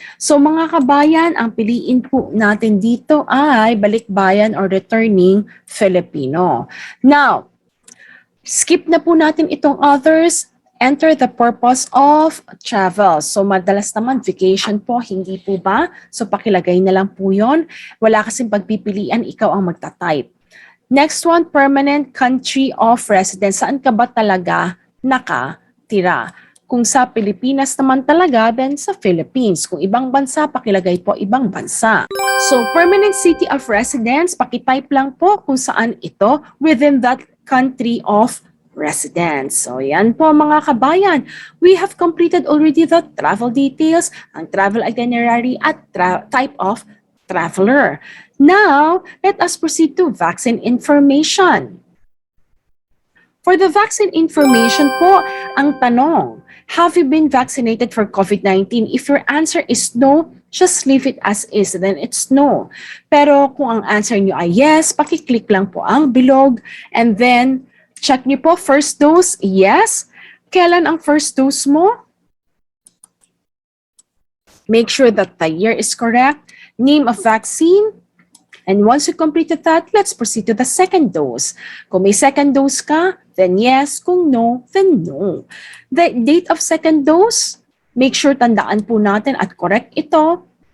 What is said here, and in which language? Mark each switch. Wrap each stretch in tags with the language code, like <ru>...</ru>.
<tl>So mga kabayan, ang piliin po natin dito ay balikbayan or returning Filipino. Now, skip na po natin itong others.</tl> <en>Enter the purpose of travel.</en> <tl>So madalas naman vacation po, hindi po ba? So pakilagay na lang po yon. Wala kasing pagpipilian, ikaw ang magta-type.</tl> <en>Next one, permanent country of residence.</en> <tl>Saan ka ba talaga nakatira? Kung sa Pilipinas naman talaga, then sa Philippines. Kung ibang bansa, pakilagay po ibang bansa.</tl> <en>So permanent city of residence,</en> <tl>pakitype lang po kung saan ito</tl> <en>within that country of residence.</en> <tl>So yan po mga kabayan.</tl> <en>We have completed already the travel details, ang travel itinerary at type of traveler. Now, let us proceed to vaccine information. For the vaccine information</en> <tl>po, ang tanong,</tl> <en>have you been vaccinated for COVID-19? If your answer is no, just leave it as is, then it's no.</en> <tl>Pero kung ang answer nyo ay yes, pakiclick lang po ang bilog and then check nyo po,</tl> <en>first dose, yes.</en> <tl>Kailan ang first dose mo?</tl> <en>Make sure that the year is correct. Name of vaccine. And once you completed that, let's proceed to the second dose.</en> <tl>Kung may second dose ka, then yes. Kung no, then no.</tl> <en>The date of second dose, make sure</en> <tl>tandaan po natin at correct ito.</tl>